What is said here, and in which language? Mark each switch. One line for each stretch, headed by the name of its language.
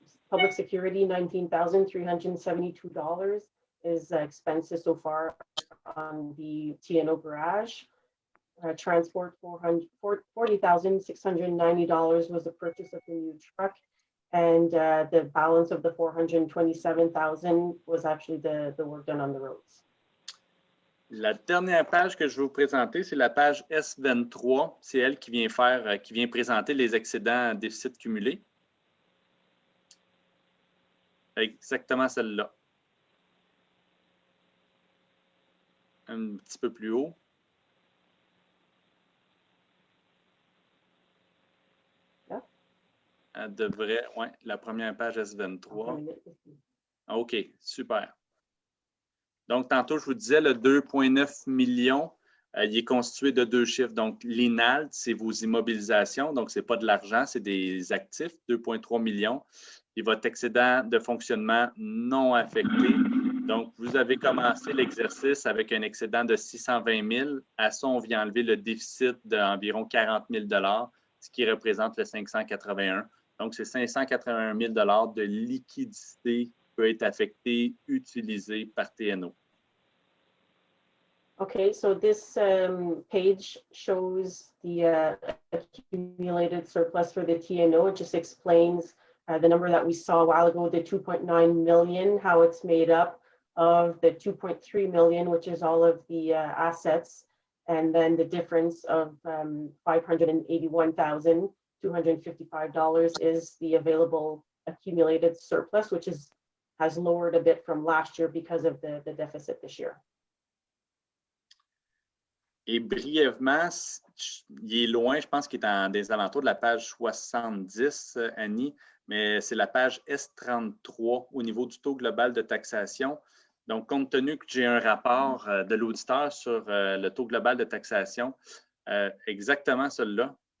English: Public security, $19,372 is expenses so far on the TNO garage. Transport, $40,690 was the purchase of the new truck. And the balance of the $427,000 was actually the work done on the roads.
French: La dernière page que je vais vous présenter, c'est la page S23. C'est elle qui vient présenter les excédents déficit cumulés. Exactement celle-là. Un petit peu plus haut. Elle devrait, la première page S23. OK, super. Donc, tantôt, je vous disais, le 2,9 millions, il est constitué de 2 chiffres. Donc, l'INALT, c'est vos immobilisations. Donc, ce n'est pas de l'argent, c'est des actifs, 2,3 millions. Et votre excédent de fonctionnement non affecté. Donc, vous avez commencé l'exercice avec un excédent de 620 000. À ça, on vient enlever le déficit d'environ 40 000 $, ce qui représente le 581. Donc, c'est 581 000 $ de liquidité qui peut être affectée, utilisée par TNO.
English: Okay, so this page shows the accumulated surplus for the TNO. It just explains the number that we saw a while ago, the 2.9 million, how it's made up of the 2.3 million, which is all of the assets, and then the difference of $581,255 is the available accumulated surplus, which has lowered a bit from last year because of the deficit this year.
French: Et brièvement, il est loin, je pense qu'il est dans des alentours de la page 70, Annie, mais c'est la page S33 au niveau du taux global de taxation. Donc, compte tenu que j'ai un rapport de l'auditeur sur le taux global de taxation, exactement celui-là.